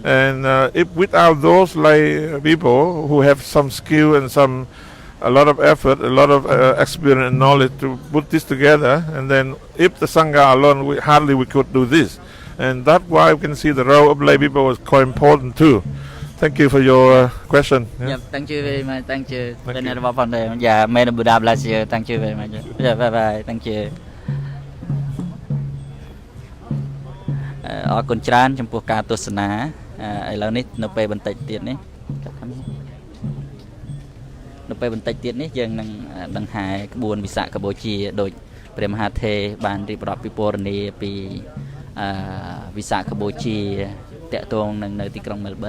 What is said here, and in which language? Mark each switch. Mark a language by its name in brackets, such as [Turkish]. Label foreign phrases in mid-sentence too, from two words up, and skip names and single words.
[English] And if without those lay people who have some skill and a lot of effort, a lot of experience and knowledge to put this together, and then if the Sangha alone, we could do this. And that's why we can see the role of lay people was quite important too. Thank you for your question. Yeah, thank you very much. Thank you. Yeah, may the Buddha bless you. Thank you very much. Yeah, bye bye. Thank you. [Khmer] អរគុណច្រើនចំពោះការទស្សនាឥឡូវនេះនៅពេលបន្តិចទៀតនេះយើងនឹងដង្ហែក្បួនវិសាខបូជាដោយព្រះ មហាថេរបានរៀបរាប់ពិពណ៌នាពីវិសាខបូជាតាក់ទងនឹងនៅទីក្រុងមែលប៊ន